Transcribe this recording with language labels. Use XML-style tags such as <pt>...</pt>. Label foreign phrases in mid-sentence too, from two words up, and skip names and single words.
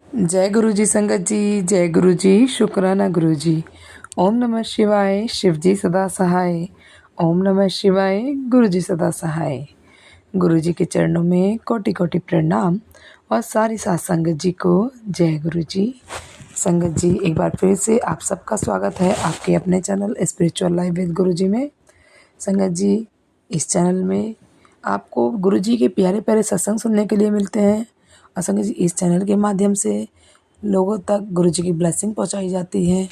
<hi>जय गुरु जी संगत जी, जय गुरु जी, शुक्राना गुरु जी।</hi> <sa>ओम नमः शिवाय,</sa> <hi>शिव जी सदा सहाय।</hi> <sa>ओम नमः शिवाय,</sa> <hi>गुरु जी सदा सहाय। गुरु जी के चरणों में कोटि कोटि प्रणाम और सारी साथ संगत जी को जय गुरु जी। संगत जी, एक बार फिर से आप सबका स्वागत है आपके अपने चैनल स्पिरिचुअल लाइफ विद गुरु जी में। संगत जी, इस चैनल में आपको गुरु जी के प्यारे प्यारे सत्संग सुनने के लिए मिलते हैं और संगत जी, इस चैनल के माध्यम से लोगों तक गुरु जी की ब्लेसिंग पहुंचाई जाती है।</hi>